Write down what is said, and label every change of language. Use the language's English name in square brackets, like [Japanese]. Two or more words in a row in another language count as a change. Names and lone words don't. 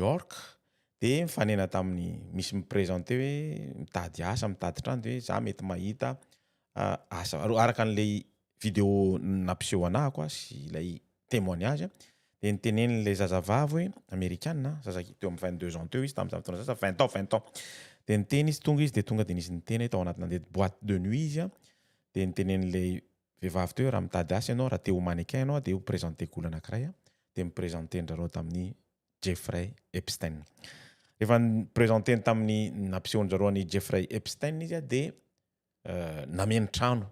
[Malagasy] York de mifanena tamin'ny misy miprezante hoe mitady asa mitady trano de za mety mahita asa araka an'ilay vidéo nampiseho anahako sy ilay témoignage de nitenen'ilay zazavavy hoe américaine zaza teo amin'ny 22 ans teo izy tamin'izany fotoana zaza 20 ans de niteny izy tonga izy de tonga de nisy niteny tao anaty nandeha [French] boîte de nuit [Malagasy] izy de nitenen'ilay vehivavy teo raha mitady asa ianao raha te ho mannequin ianao de ho présenté-kolo anankiray de miprésenter-ndrareo tamin'ny Jeffrey Epstein. Rehefa niprésenteny tamin'ny nampisehon-jareo any Jeffrey Epstein izy de nameny trano.